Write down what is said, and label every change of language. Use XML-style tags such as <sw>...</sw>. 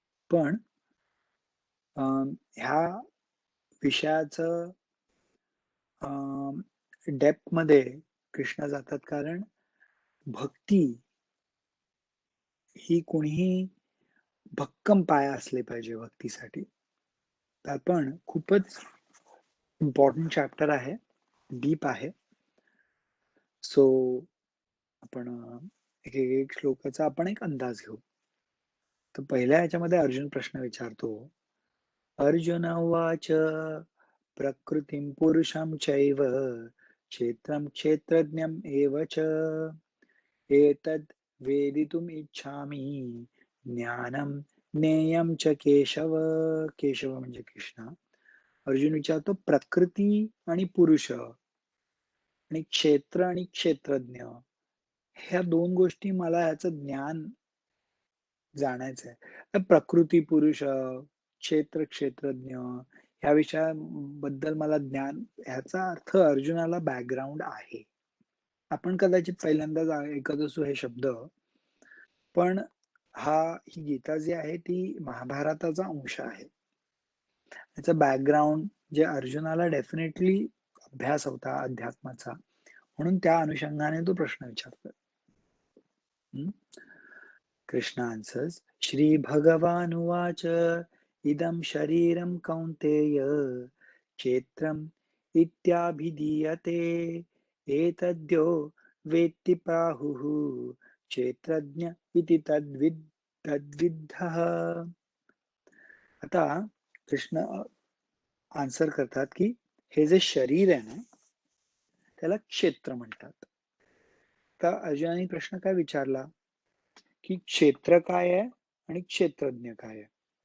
<mr>पण ह्या विषयाचं डेप्थमध्ये कृष्ण जातात कारण भक्ती ही कोणीही भक्कम पाया असले पाहिजे भक्तीसाठी. तर आपण खूपच इम्पॉर्टंट चॅप्टर आहे, डीप आहे. सो आपण एक श्लोकाचा आपण एक अंदाज घेऊ. तर पहिल्या ह्याच्यामध्ये अर्जुन प्रश्न विचारतो.</mr> <sa>अर्जुन उवाच प्रकृतिं पुरुषं चैव क्षेत्रं क्षेत्रज्ञम् एव च एतद् वेदितुम् इच्छामि ज्ञानं ज्ञेयं च केशव.</sa> <mr>केशव म्हणजे कृष्ण. अर्जुन विचारतो प्रकृती आणि पुरुष आणि क्षेत्र आणि क्षेत्रज्ञ ह्या दोन गोष्टी मला ह्याचं ज्ञान जाणायचं आहे. तर प्रकृती पुरुष, क्षेत्र क्षेत्रज्ञ ह्या विषयाबद्दल मला ज्ञान ह्याचा अर्थ अर्जुनाला बॅकग्राऊंड आहे. आपण कदाचित पहिल्यांदाच ऐकत असू हे शब्द, पण ही गीता जी आहे ती महाभारताचा अंश आहे. त्याचं बॅकग्राऊंड जे अर्जुनाला डेफिनेटली अभ्यास होता अध्यात्माचा, म्हणून त्या अनुषंगाने तो प्रश्न विचारतोय.</mr> <sa>कृष्ण आन्सर्स श्रीभगवानुवाच इदं शरीरं कौन्तेय क्षेत्रम् इत्याभिधीयते एतद्यो वेत्ति प्राहुः क्षेत्रज्ञ इति तद्विद्धः.</sa> <mr>आता कृष्ण आन्सर करतात की हे जे शरीर आहे ना त्याला क्षेत्र म्हणतात. तर अर्जुनाने प्रश्न काय विचारला की क्षेत्र काय आहे आणि क्षेत्रज्ञ काय आहे.</mr>